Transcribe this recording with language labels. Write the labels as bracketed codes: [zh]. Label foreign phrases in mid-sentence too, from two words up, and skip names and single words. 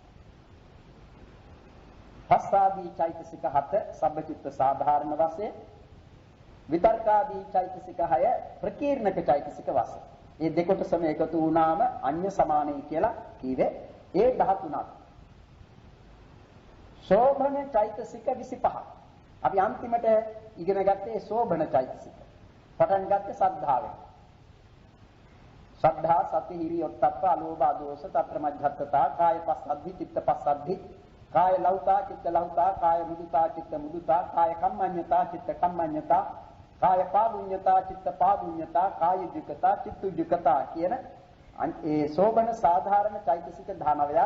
[si] පස්සාදී චෛතසික 7 සබ්බචිත්ත සාධාරණ වශයෙන් විතර්කාදී චෛතසික 6 ප්‍රකීර්ණක චෛතසික වශයෙන්. මේ දෙකොටසම එකතු වුණාම අඤ්ඤ සමානයි කියලා කීවේ ඒ 13ක්. ශෝභන චෛතසික 25. අපි අන්තිමට ඉගෙන ගත්තේ ශෝභන චෛතසික. පටන් ගත්තේ සද්ධාවෙන්. [pi] සද්ධා සති හිරි ඔත්තප්ප අලෝභ අදෝස තත්‍ර මජ්ජත්තතා කාය පස්සද්ධි චිත්ත පස්සද්ධි කාය ලෞතා චිත්ත ලෞතා කාය මුදිතා චිත්ත මුදිතා කාය කම්මඤ්ඤතා චිත්ත කම්මඤ්ඤතා කාය පාදුඤ්ඤතා චිත්ත පාදුඤ්ඤතා කාය ජුකතා චිත්ත ජුකතා [si] කියන ඒ ශෝභන සාධාරණ චෛතසික 19ක්.